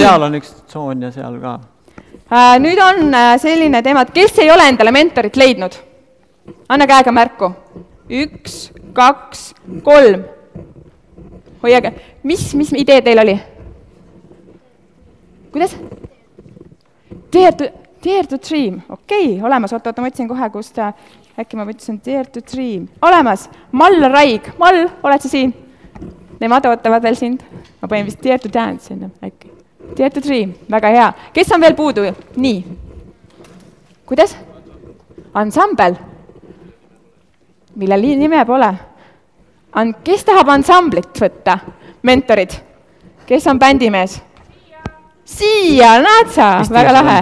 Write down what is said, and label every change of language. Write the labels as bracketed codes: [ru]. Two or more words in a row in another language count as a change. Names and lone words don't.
[et] Seal on üks tsoon ja seal ka. Nüüd on selline teema, et kes ei ole endale mentorit leidnud? Anna käega märku. 1, 2, 3. Hoiage. Mis idee teil oli? Kuidas? Dare to dream. Okei, olemas. Oota, ma ütlesin kohe, kus ta... Äkki ma ütlesin Dare to dream. Olemas. Mall Raig. Mall, oled sa siin? Nemad ootavad veel sind. Ma panin vist Dare to dance sinna. Äkki. Dare to dream. Väga hea. Kes on veel puudu? Nii. Kuidas? Ansambel. Millel nime pole? Kes tahab ansamblit võtta? Mentorid. Kes on bändimees? Siia, näed sa? Väga lahe.